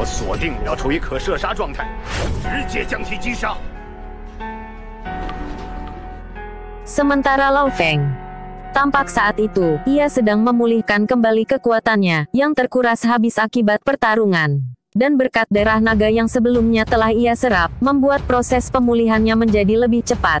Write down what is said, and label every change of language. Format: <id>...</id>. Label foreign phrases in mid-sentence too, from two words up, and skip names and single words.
<zh>锁定要处于可射杀状态，直接将其击杀。</zh> <id>Sementara Lao Feng, tampak saat itu, ia sedang memulihkan kembali kekuatannya, yang terkuras habis akibat pertarungan. Dan berkat darah naga yang sebelumnya telah ia serap, membuat proses pemulihannya menjadi lebih cepat.</id>